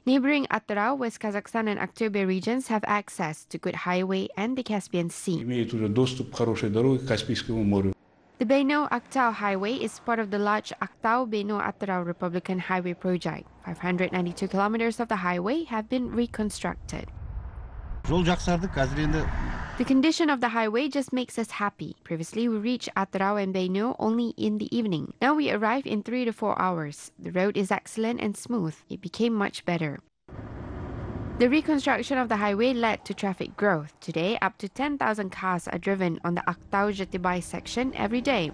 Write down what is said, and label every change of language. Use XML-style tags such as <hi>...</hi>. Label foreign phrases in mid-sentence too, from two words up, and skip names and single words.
<en>Neighboring Atyrau, West Kazakhstan and Aktobe regions have access to good highway and the Caspian Sea. The Baino-Aktau Highway is part of the large Aktau-Baino-Atyrau Republican Highway project. 592 kilometers of the highway have been reconstructed.</en> <kk>Жол жақсарды, қазір енді</kk> <en>The condition of the highway just makes us happy. Previously, we reached Atrao and Beinu only in the evening. Now we arrive in 3 to 4 hours. The road is excellent and smooth. It became much better. The reconstruction of the highway led to traffic growth. Today, up to 10,000 cars are driven on the Aktau-Jatibai section every day.</en>